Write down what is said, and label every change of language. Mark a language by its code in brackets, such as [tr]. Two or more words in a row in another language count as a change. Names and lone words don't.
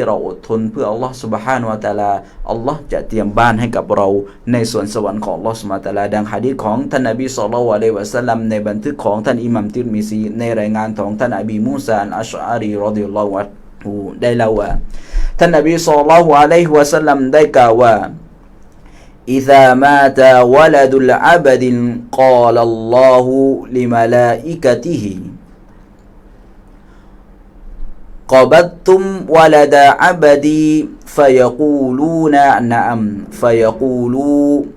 [th] เราอดทนเพื่อ [ar] الله سبحانه وتعالى [th] อัลลอฮ์จะเตรียมบ้านให้กับเราในสวนสวรรค์ของ [ar] الله سبحانه وتعالى [th] ดังหะดีษของท่านนบี [ar] صلى الله عليه وسلم [th] ในบันทึกของท่านอิหม่ามติรมิซีในรายงานของท่านอบีมูซาอัชอารี [ar] رضي الله عنه [th] ได้เล่าว่าท่านนบี [ar] صلى الله عليه وسلم [th] ได้กล่าวว่า [ar] إذا مات ولد العبد قال الله لملائكته قبضتم ولد عبدي فيقولون نعم فيقولوا